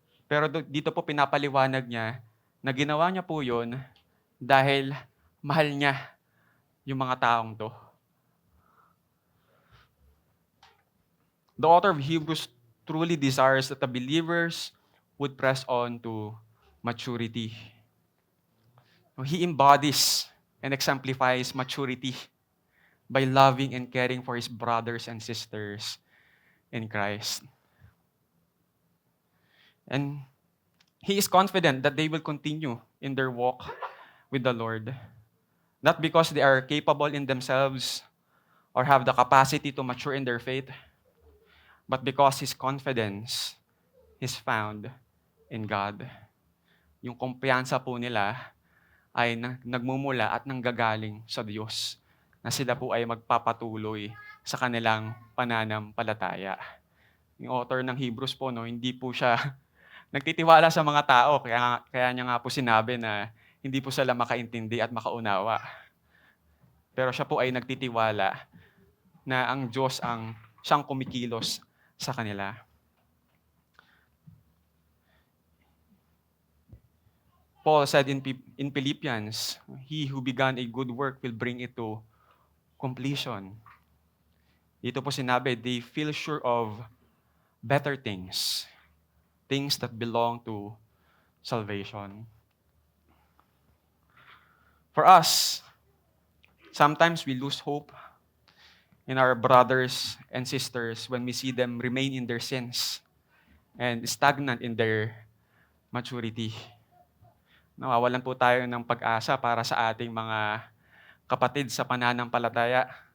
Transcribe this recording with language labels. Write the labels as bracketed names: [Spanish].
[Filipino] Pero dito po pinapaliwanag niya na ginawa niya po yun dahil mahal niya yung mga taong to. [English] The author of Hebrews truly desires that the believers would press on to maturity. He embodies and exemplifies maturity by loving and caring for his brothers and sisters in Christ. And he is confident that they will continue in their walk with the Lord, not because they are capable in themselves or have the capacity to mature in their faith, but because his confidence is found in God. [Filipino] Yung kumpiyansa po nila ay nagmumula at nanggagaling sa Diyos, na sila po ay magpapatuloy sa kanilang pananampalataya. Yung author ng Hebrews po, no, hindi po siya nagtitiwala sa mga tao, kaya niya nga po sinabi na hindi po sila makaintindi at makaunawa. Pero siya po ay nagtitiwala na ang Diyos ang siyang kumikilos sa kanila. [English] Paul said in Philippians, "He who began a good work will bring it to completion." [Filipino] Dito po sinabi, [English] they feel sure of better things, things that belong to salvation. For us, sometimes we lose hope in our brothers and sisters when we see them remain in their sins and stagnant in their maturity. [Filipino] Nawawalan po tayo ng pag-asa para sa ating mga kapatid sa pananampalataya.